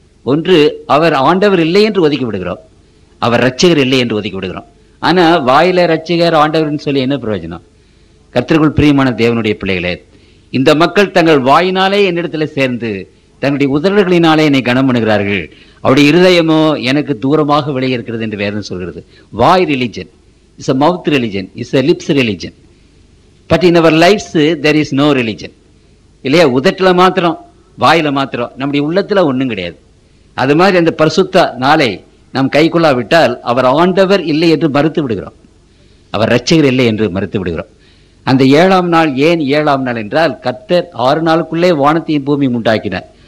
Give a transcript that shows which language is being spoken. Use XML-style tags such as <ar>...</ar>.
<ta>ஒன்று, அவர் ஆண்டவர் இல்லை என்று ஒதுக்கி விடுகிறோம், அவர் ரட்சகர் இல்லை என்று ஒதுக்கி விடுகிறோம். ஆனா வாயில ரட்சகர் ஆண்டவர்னு சொல்லி என்ன பிரயோஜனம்? கர்த்தருக்குள் பிரியமான தேவனுடைய பிள்ளைகளே, இந்த மக்கள் தங்கள் வாயினாலே என்னிடத்துல சேர்ந்து தங்களுடைய உதடுகளினாலே என்னை கனம் பண்ணுகிறார்கள், அவருடைய இருதயமோ எனக்கு தூரமாக விலகி இருக்கிறது என்று வேதம் சொல்கிறது. வாய்</ta> <en>Religion is a mouth religion, is a lips religion, but in our lives there is no religion.</en> <ta>இல்லையா? உதட்டுல மாத்திரம், வாயில மாத்திரம், நம்முடைய உள்ளத்துல ஒண்ணும் கிடையாது. அது மாதிரி அந்த பரிசுத்த நாளை நாம் கை கொள்ளாவிட்டால் அவர் ஆண்டவர் இல்லை என்று மறுத்து விடுகிறோம், அவர் ரட்சகர் இல்லை என்று மறுத்து விடுகிறோம். அந்த 7ஆம் நாள் ஏன் 7ஆம் நாள் என்றால், கர்த்தர் 6 நாளுக்குள்ளே வானத்தையும் பூமியும் உண்டாக்கினார்.</ta>